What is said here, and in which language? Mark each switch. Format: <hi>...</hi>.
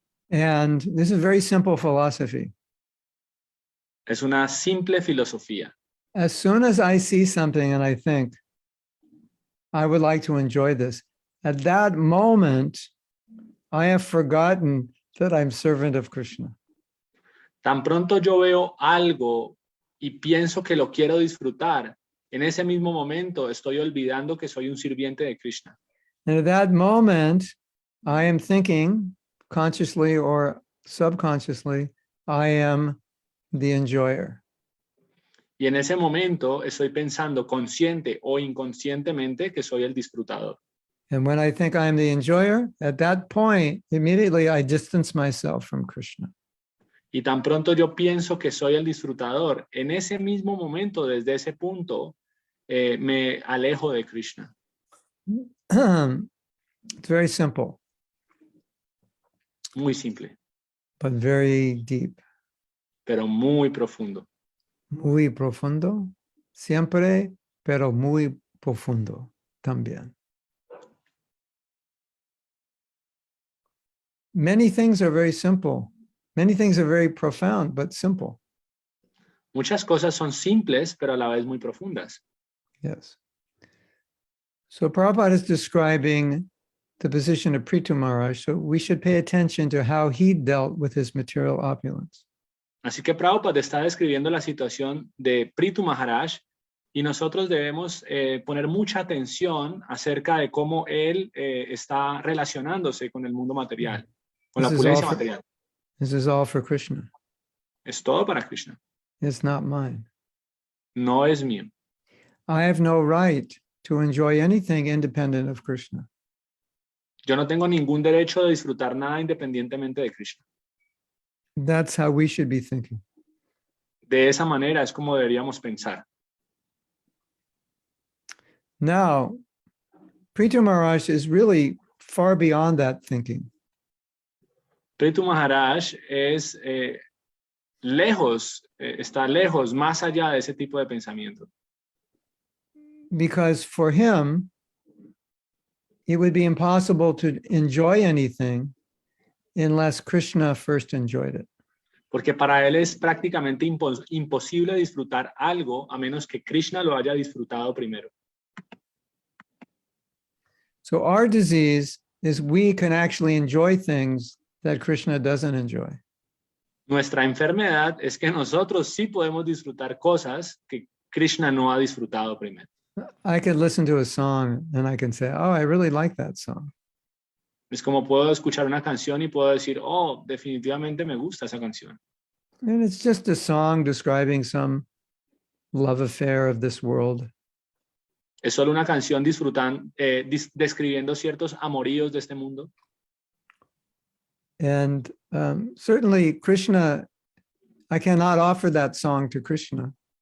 <en>And this is very simple philosophy.</en> <es>Es una simple filosofía.</es> <en>As soon as I see something and I think, I would like to enjoy this, at that moment, I have forgotten that I'm servant of Krishna.</en> <es>Tan pronto yo veo algo y pienso que lo quiero disfrutar, en ese mismo momento estoy olvidando que soy un sirviente de Krishna.</es> <en>And at that moment, I am thinking, consciously or subconsciously, I am the enjoyer.</en> <es>Y en ese momento estoy pensando consciente o inconscientemente que soy el disfrutador.</es> <en>And when I think I'm the enjoyer, at that point, immediately I distance myself from Krishna.</en> <es>Y tan pronto yo pienso que soy el disfrutador, en ese mismo momento, desde ese punto, me alejo de Krishna.</es> <en>It's very simple,</en> <es>Muy simple,</es> <en>but very deep.</en> <es>pero muy profundo. Muy profundo, siempre, pero muy profundo también.</es> <en>Many things are very simple. Many things are very profound, but simple.</en> <es>Muchas cosas son simples, pero a la vez muy profundas.</es> <en>Yes. So Prabhupada is describing the position of Pṛthu Mahārāja, so we should pay attention to how he dealt with his material opulence.</en> <es>Así que Prabhupada está describiendo la situación de Pṛthu Mahārāja y nosotros debemos poner mucha atención acerca de cómo él está relacionándose con el mundo material, con la opulencia material.</es> <en>This is all for Krishna.</en> <es>Es todo para Krishna.</es> <en>It's not mine.</en> <es>No es mío.</es> <en>I have no right to enjoy anything independent of Krishna.</en> <es>Yo no tengo ningún derecho de disfrutar nada independientemente de Krishna.</es> <en>That's how we should be thinking.</en> <es>De esa manera es como deberíamos pensar.</es> <en>Now, Pṛthu Mahārāja is really far beyond that thinking.</en> <es>Pṛthu Mahārāja es lejos, está lejos, más allá de ese tipo de pensamiento.</es> <en>because for him, it would be impossible to enjoy anything unless Krishna first enjoyed it.</en> <es>Porque para él es prácticamente imposible disfrutar algo a menos que Krishna lo haya disfrutado primero.</es> <en>So our disease is we can actually enjoy things that Krishna doesn't enjoy.</en> <es>Nuestra enfermedad es que nosotros sí podemos disfrutar cosas que Krishna no ha disfrutado primero.</es> <en>I could listen to a song and I can say, oh, I really like that song.</en> <es>Es como puedo escuchar una canción y puedo decir, oh, definitivamente me gusta esa canción.</es> <en>And it's just a song describing some love affair of this world.</en> <es>Es solo una canción describiendo ciertos amoríos de este mundo.</es> <en>And certainly Krishna, I cannot offer that song to Krishna.</en>